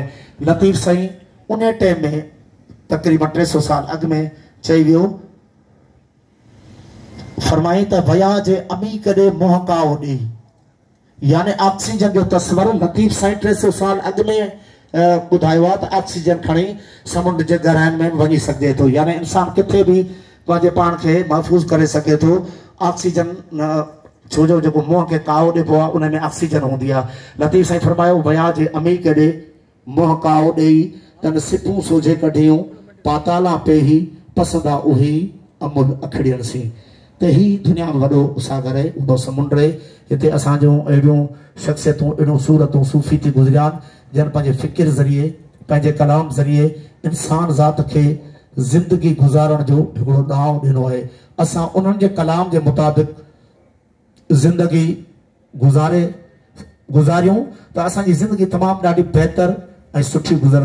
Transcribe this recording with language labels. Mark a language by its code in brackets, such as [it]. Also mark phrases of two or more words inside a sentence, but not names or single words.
[sd] लतीफ़ साईं उन टाइम में तक़रीबन 300 साल अॻु में चई वियो, फरमाई त वया जे अमी कॾे मोह काओ ॾे, यानी ऑक्सीजन जो तस्वर लतीफ़ साईं 300 साल अॻु में ॿुधायो आहे त ऑक्सीजन खणी समुंड जे गहराइनि में वञी सघिजे थो, यानी इंसानु किथे बि पंहिंजे पाण खे महफ़ूज़ करे सघे थो। ऑक्सीजन छो जो जेको मुंहं खे काओ ॾिबो आहे उन में ऑक्सीजन हूंदी आहे। लतीफ़ साईं फरमायो, वया जे अमी कॾे मोह काओ ॾेई, तन सिपूं सोझे कढियूं, पाताला पेही पसंदा उही अमुल अखड़ियनि सी। त ही दुनिया में वॾो सागर आहे, वॾो समुंड आहे। हिते असांजो अहिड़ियूं शख़्सियतूं, अहिड़ियूं सूरतूं सूफ़ी थी गुज़रिया आहिनि जिन पंहिंजे फ़िकिर ज़रिए, पंहिंजे कलाम ज़रिए इंसान ज़ात खे ज़िंदगी गुज़ारण जो हिकिड़ो ॾांव ॾिनो आहे। असां उन्हनि जे कलाम जे मुताबिक़ ज़िंदगी गुज़ारियूं त असांजी ज़िंदगी तमामु ॾाढी बहितर ऐं सुठी गुज़रंदी।